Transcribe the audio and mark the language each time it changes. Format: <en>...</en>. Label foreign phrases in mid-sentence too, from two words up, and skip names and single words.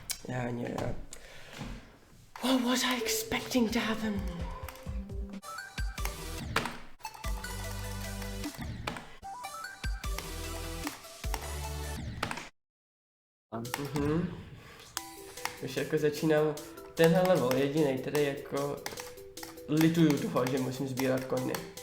<en>And yeah, what was I expecting to happen?</en> <cs>Už jako začínám tenhle level jedinej, tedy jako lituju toho, že musím sbírat coiny.</cs>